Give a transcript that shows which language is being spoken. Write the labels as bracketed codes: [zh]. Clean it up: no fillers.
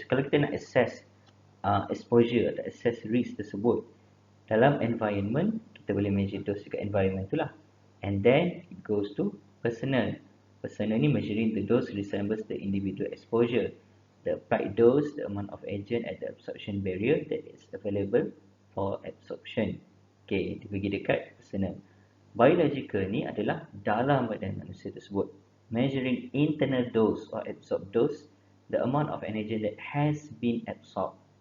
[ms] Kalau kita nak [en] assess exposure [ms] atau assess risk tersebut dalam environment, kita boleh [en] measure dose [ms] dekat environment tu lah. [en] And then it goes to personal. Personal ni measuring the dose resembles the individual exposure. The applied dose, the amount of agent at the absorption barrier that is available for absorption. [ms] Okay, dia bagi dekat personal. Biological ni adalah dalam badan manusia tersebut. [en] Measuring internal dose or absorbed dose, the amount of an agent that has been absorbed.